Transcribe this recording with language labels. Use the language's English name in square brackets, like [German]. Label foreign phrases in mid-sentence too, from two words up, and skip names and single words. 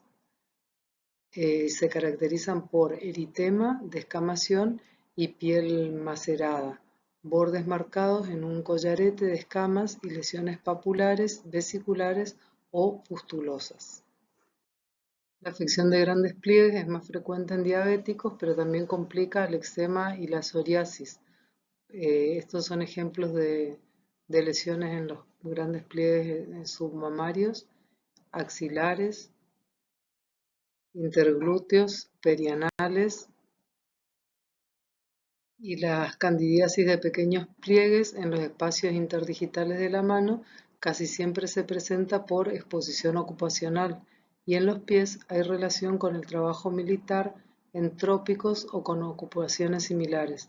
[Spanish] Se caracterizan por eritema, descamación y piel macerada, bordes marcados en un collarete de escamas y lesiones papulares, vesiculares o pustulosas. La afección de grandes pliegues es más frecuente en diabéticos, pero también complica el eczema y la psoriasis. Estos son ejemplos de lesiones en los grandes pliegues submamarios, axilares, interglúteos, perianales y las candidiasis de pequeños pliegues en los espacios interdigitales de la mano casi siempre se presenta por exposición ocupacional, y en los pies hay relación con el trabajo militar en trópicos o con ocupaciones similares.